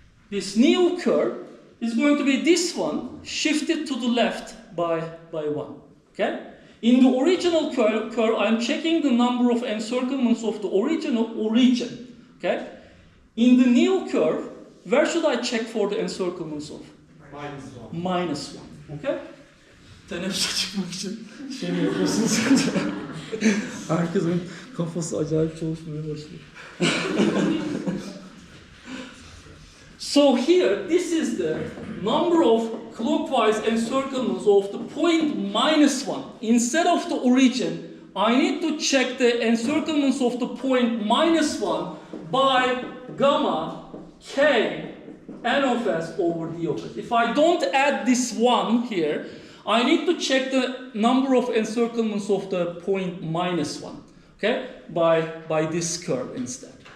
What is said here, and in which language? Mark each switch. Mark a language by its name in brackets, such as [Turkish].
[English] This new curve is going to be this one shifted to the left by 1. Okay? In the original curve, I'm checking the number of encirclements of the original origin. Okay? In the new curve, where should I check for the encirclements of? Minus 1. Okay? [Turkish] Teneffüse çıkmak için şey mi yapıyorsunuz? Herkesin kafası acayip çalışmaya başlıyor. [English] So here, this is the number of clockwise encirclements of the point minus 1. Instead of the origin, I need to check the encirclements of the point minus 1 by gamma k n of s over d of s. If I don't add this 1 here, I need to check the number of encirclements of the point minus 1, okay, by this curve instead.